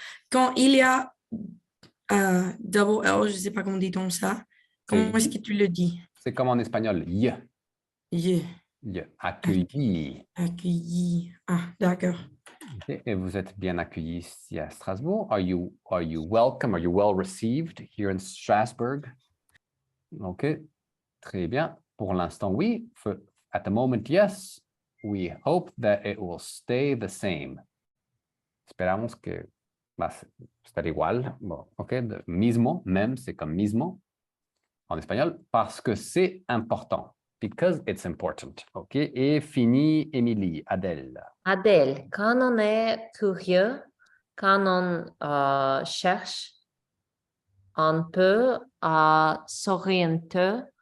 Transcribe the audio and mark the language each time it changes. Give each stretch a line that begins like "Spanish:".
French: Quand il y a double L, je ne sais pas comment dit-on ça. Comment est-ce que tu le dis? C'est comme en espagnol. Y. Accueilli. Accueilli. Ah, d'accord. Okay. Et vous êtes bien accueilli ici à Strasbourg.
English: Are you welcome? Are you well received here in Strasbourg? OK.
French: Très bien. Pour l'instant, oui.
English: At the moment, yes. We hope that it will stay the same.
Spanish: Esperamos que va a estar igual.
French: Bon, ok, mismo, même, c'est comme mismo en espagnol, parce que c'est important.
English: Because it's important. Ok,
French: et fini,
English: Émilie, Adèle.
French: Adèle, quand on est curieux, quand on cherche, on peut s'orienter,